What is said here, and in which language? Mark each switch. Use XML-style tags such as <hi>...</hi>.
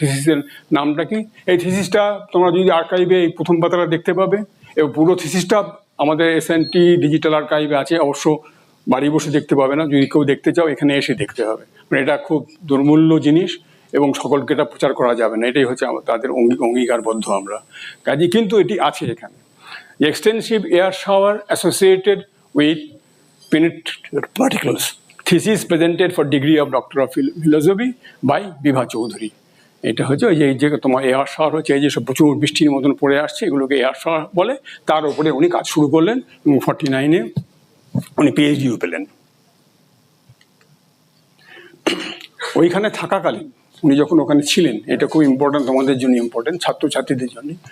<bn>থিসিসের নামটা কি? এই থিসিসটা তোমরা যদি আর্কাইভে এই প্রথম পাতাটা দেখতে পাবে, এবং পুরো থিসিসটা আমাদের SNT ডিজিটাল আর্কাইভে আছে, অবশ্য বাড়ি বসে দেখতে পাবে না। যদি কেউ দেখতে চাও এখানে এসে দেখতে হবে, মানে এটা খুব দুর্মূল্য জিনিস এবং সকলকে এটা প্রচার করা যাবে না। এটাই হচ্ছে তাদের অঙ্গীকারবদ্ধ আমরা কাজে, কিন্তু এটি আছে এখানে।</bn> <en>Extensive air shower associated with penetrated particles, thesis presented for degree of Doctor of Philosophy by Bibha Chowdhuri।</en> <bn>এটা হচ্ছে ওই যে তোমার এয়ার শাওয়ার হচ্ছে, এই যে সব প্রচুর বৃষ্টির মতন পড়ে আসছে, এগুলোকে এয়ার শাওয়ার বলে। তার উপরে উনি কাজ শুরু করলেন এবং 49-এ উনি PhD-ও পেলেন। ওইখানে থাকাকালীন উনি যখন ওখানে ছিলেন, এটা খুব ইম্পর্টেন্ট, তোমাদের জন্য ইম্পর্টেন্ট, ছাত্রছাত্রীদের জন্য।</bn>